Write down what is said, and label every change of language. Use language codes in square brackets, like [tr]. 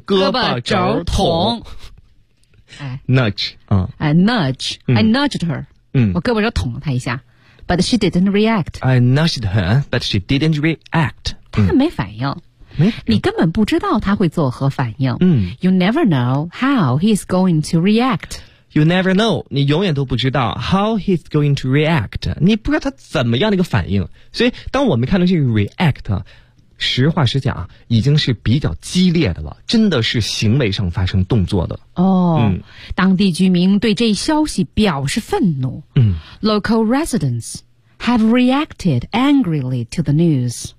[zh] 胳膊肘捅。哎 [en] ，nudge，嗯 ，I nudge，I nudged her，嗯， [zh] 我胳膊肘捅了她一下 ， [en] but she didn't react。 I nudged her， but she didn't react。 [zh] 她没反应，没，你根本不知道她会作何反应。嗯 [en] ，You never know how he's going to react。 You never know， [zh] 你永远都不知道 [en] how he's going to react。 [zh] 你不知道他怎么样的一个反应，所以当我们看到这个 react。实话实讲，已经是比较激烈的了，真的是行为上发生动作的。哦，嗯，当地居民对这消息表示愤怒。嗯 [en] ，local residents have reacted angrily to the news。